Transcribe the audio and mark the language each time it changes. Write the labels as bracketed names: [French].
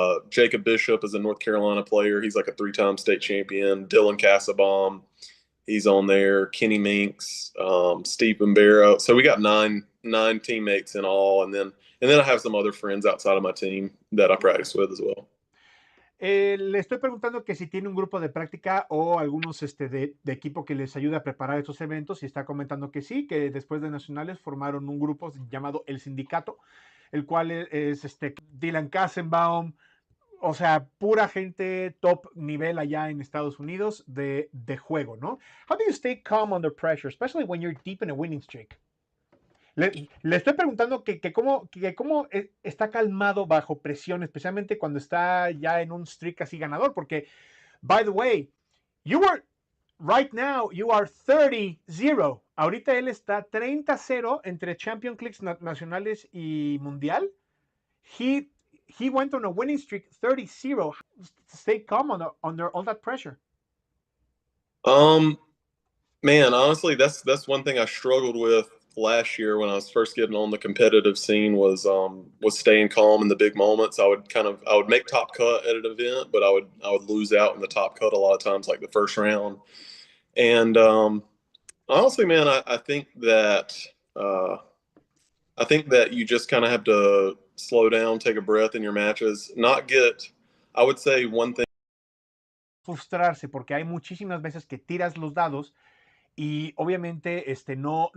[English] Jacob Bishop is a North Carolina player. He's like a 3-time state champion. Dylan Cassabaum, he's on there. Kenny Minks, Steve Bambero. So we got nine teammates in all, and then I have some other friends outside of my team that I practice with as well. [Spanish] Le estoy preguntando que si tiene un grupo de práctica o algunos de equipo que les ayude a preparar estos eventos, y está comentando que sí, que después de nacionales formaron un grupo llamado El Sindicato, el cual es Dylan Kassenbaum, o sea, pura gente top nivel allá en Estados Unidos de juego, ¿no? [English] How do you stay calm under pressure, especially when you're deep in a winning streak? [Spanish] Le estoy preguntando que cómo está calmado bajo presión, especialmente cuando está ya en un streak así ganador, porque, [English] by the way, right now, you are 30-0. [Spanish] Ahorita él está 30-0 entre Champion Clicks nacionales y mundial. [English] He went on a winning streak, 30-0. Stay calm under all that pressure. Man, honestly, that's one thing I struggled with last year when I was first getting on the competitive scene was staying calm in the big moments. I would make top cut at an event, but I would lose out in the top cut a lot of times, like the first round. And honestly, man, I think that you just kind of have to slow down, take a breath in your matches, I would say one thing. [Spanish] Frustrarse porque hay muchísimas veces que tiras los dados y obviamente no.